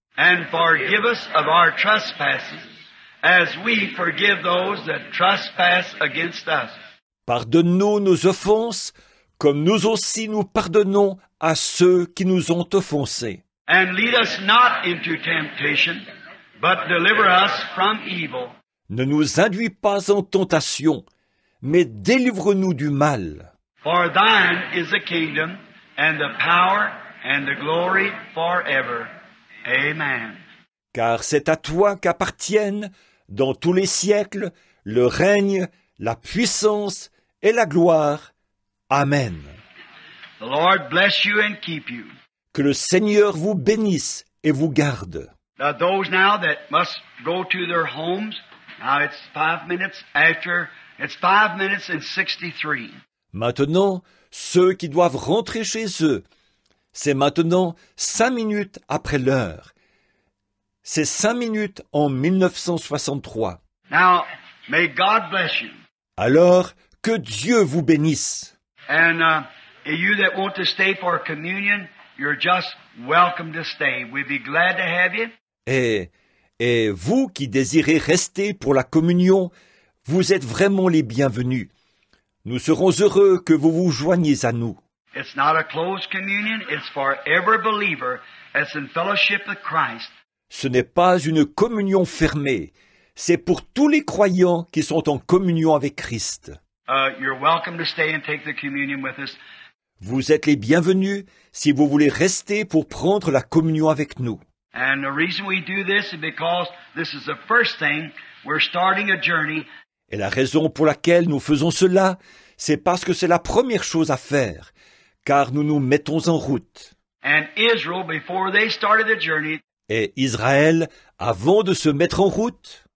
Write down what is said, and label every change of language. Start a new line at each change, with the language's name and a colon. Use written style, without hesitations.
English: and forgive us of our trespasses, as we forgive those that trespass against us.
French: Pardonne-nous nos offenses, comme nous aussi nous pardonnons à ceux qui nous ont offensés.
English: And lead us not into temptation, but deliver us from evil.
French: Ne nous induis pas en tentation, mais délivre-nous du mal.
English: For thine is the kingdom, and the power, and the glory forever. Amen.
French: Car c'est à toi qu'appartiennent, dans tous les siècles, le règne, la puissance et la gloire. Amen.
English: The Lord bless you and keep you.
French: Que le Seigneur vous bénisse et vous garde.
English: Those now that must go to their homes, now it's 5 minutes after, it's 5 minutes and 63.
French: Maintenant, ceux qui doivent rentrer chez eux, c'est maintenant 5 minutes après l'heure. C'est 5 minutes en 1963.
English: Now, may God bless you.
French: Alors, que Dieu vous bénisse.
English: And you that want to stay for communion, you're just welcome to stay. We'd be glad to have you.
French: Et vous qui désirez rester pour la communion, vous êtes vraiment les bienvenus. Nous serons heureux que vous vous joigniez à nous.
English: It's not a closed communion. It's for every believer that's in fellowship with Christ.
French: Ce n'est pas une communion fermée, c'est pour tous les croyants qui sont en communion avec Christ.
English: You're welcome to stay and take the communion with us.
French: Vous êtes les bienvenus si vous voulez rester pour prendre la communion avec nous.
English: And the reason we do this is because this is the first thing. We're starting a journey.
French: Et la raison pour laquelle nous faisons cela, c'est parce que c'est la première chose à faire, car nous nous mettons en route.
English: And Israel, before they started the journey,
French: Et Israël, avant de se mettre en route,